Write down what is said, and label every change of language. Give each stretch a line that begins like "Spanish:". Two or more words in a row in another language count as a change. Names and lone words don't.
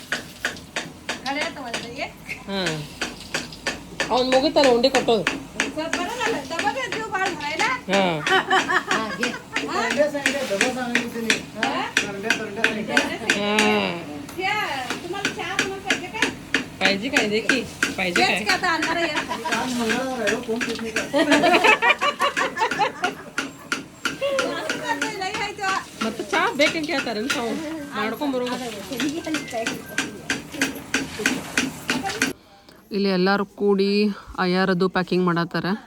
Kannada: हां ಅವ್ನು ಮುಗಿತಲ್ಲ ಉಂಡೆ ಕಟ್ಟೋದು. ಹಾಂ
Marathi: पाहिजे काय देखी पाहिजे काय
Kannada: ಮತ್ತೆ ಚಾ ಬೇಕಂತ ಕೇಳ್ತಾರೆ ನಾವು ಮಾಡ್ಕೊಂಬರು. ಇಲ್ಲಿ ಎಲ್ಲರೂ ಕೂಡಿ ಅಯ್ಯಾರದು ಪ್ಯಾಕಿಂಗ್ ಮಾಡತ್ತಾರ.